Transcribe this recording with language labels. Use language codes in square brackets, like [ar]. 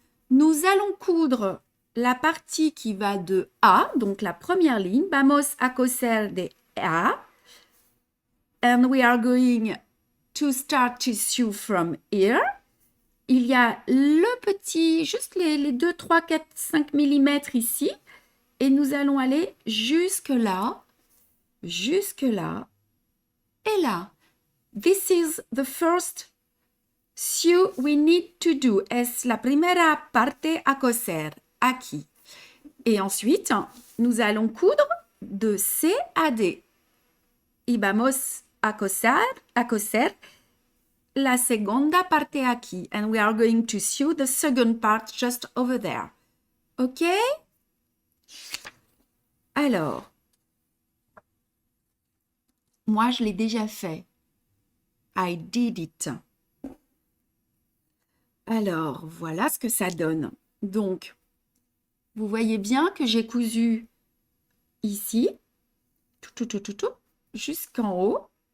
[fr] Nous allons coudre la partie qui va de A, donc la première ligne, [es] vamos a coser de A, [en] and we are going to start to sew from here. [fr] Il y a le petit, juste les 2, 3, 4, 5 mm ici, et nous allons aller jusque là, et là. [en] This is the first sew we need to do. [es] Es la primera parte a coser, aquí. [fr] Et ensuite, nous allons coudre de C à D. [es] Y vamos a coser la segunda parte aquí. [en] And we are going to sew the second part just over there. OK? [fr] Alors, moi, je l'ai déjà fait. [en] I did it. [fr] Alors, voilà ce que ça donne. Donc, vous voyez bien que j'ai cousu ici, tout, jusqu'en haut.